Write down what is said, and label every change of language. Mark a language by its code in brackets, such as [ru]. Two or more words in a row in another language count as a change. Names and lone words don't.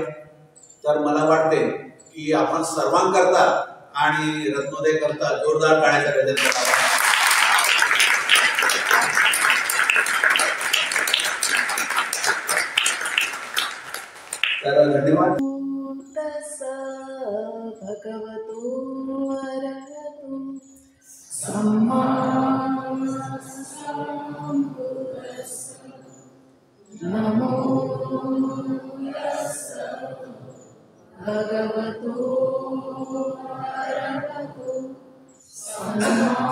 [mr] तर मला वाटते की आपण सर्वांकरता आणि रत्नोदय करता जोरदार टाळ्यांचा गजर करावा। तर धन्यवाद। [pi] भगवतो अरहतो सम्मा सम्बुद्धास्सा नमो तस्सा भगवतो अरहतो सम्मा